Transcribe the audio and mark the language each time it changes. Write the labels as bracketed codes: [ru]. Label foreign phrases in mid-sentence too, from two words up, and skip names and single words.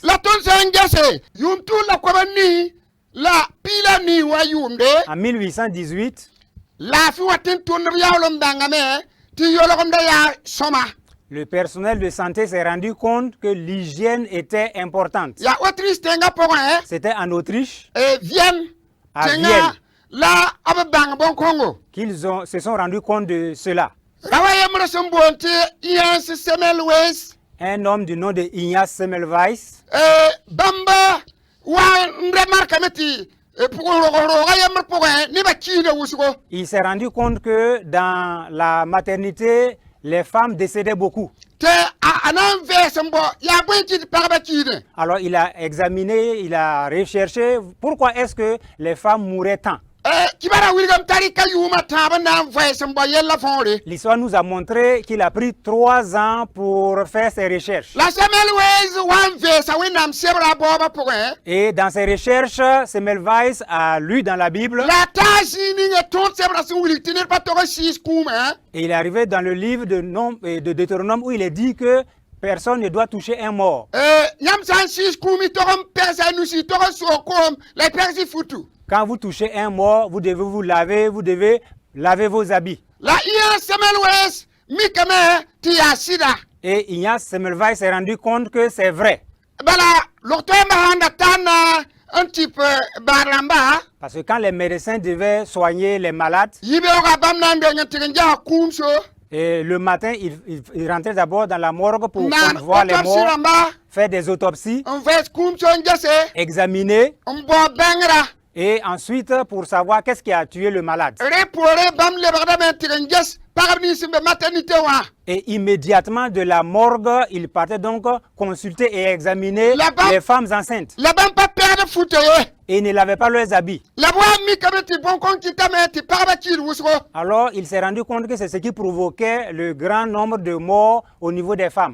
[mos] la tõnd sã n gese yʋʋm tʋʋl la koba nii la piila nii wa yʋʋmde [fr] En 1818, [mos] laafɩ wa tɩ n tʋnd b yaool n bãngame tɩ yolgemda yaa sõma [fr] le personnel de santé s'est rendu compte que l'hygiène était importante. [mos] yaa autriche tẽngã pʋgẽ [fr] C'était en Autriche [mos] vienne [fr] À [mos] tẽngã [fr] Vienne. [mos] la b bãng bõn-kõngo [fr] qu'ils se sont rendus compte de cela. [mos] ra wa yembr sẽn boond tɩ yãns semelwes [fr] Un homme du nom de Ignace Semmelweis [mos] bãmb wa n remarkame tɩ pʋgẽ rog-rooga yembr pʋgẽ nebã kiida wʋsgo [fr] il s'est rendu compte que dans la maternité, les femmes décédaient beaucoup. [mos] tɩ a na n vɛɛs n bɔ yaa bõe tɩ pagba kiidẽ [fr] Alors il a examiné, il a recherché pourquoi est-ce que les femmes mouraient tant. [mos] kibara wilgame tari ka yʋʋmã tãab n na n vɛɛs n bɔ yella fõore [fr] L'histoire nous a montré qu'il a pris 3 ans pour faire ses recherches. [mos] la semelwes wa n vɛɛsa wẽnnaam sebra a baoobã pʋgẽ [fr] Et dans ses recherches, Semmelweis a lu dans la Bible [mos] la taa zĩig ning tõnd sebra sẽn wilg tɩ ned pa tog n siis kũumã [fr] et il est arrivé dans le livre de Deutéronome où il est dit que personne ne doit toucher un mort. [mos] yãmb sã n siis kũumi tog n pɛgsa a nusi tog n soog koom la y pɛgs y futu [fr] Quand vous touchez un mort, vous devez vous devez laver vos habits. [mos] la yã semelwes mikame tɩ yaa sɩda [fr] Et Ignace Semmelweis s'est rendu compte que c'est vrai. [mos] bala log-toɛɛmbã sãn da taan n tɩp baad rãmba [fr] Parce que quand les médecins devaient soigner les malades, [mos] yibeooga bãmb na n deng n tɩg n ges kũumso [fr] et le matin, ils rentraient d'abord dans la morgue pour [mos] naan [fr] voir les [mos] autopsie [fr] morts, [mos] rãmba [fr] faire des autopsies, [mos] n vɛɛs kũumso n gese [fr] examiner [mos] n bao bɛngra [fr] et ensuite pour savoir qu'est-ce qui a tué le malade. [mos] rẽ poore bãmb lebgdame n tɩg n ges pagb nins n be maternité wã [fr] Et immédiatement de la morgue, ils partaient donc consulter et examiner Là-bas- les femmes enceintes. [mos] la bãmb pa pɛgd fute ye [fr] Et ils ne lavaient pas leurs habits. [mos] la b wa mikame tɩ bõn-kõn kɩtame tɩ pagba kiid wʋsgo [fr] Alors il s'est rendu compte que c'est ce qui provoquait le grand nombre de morts au niveau des femmes.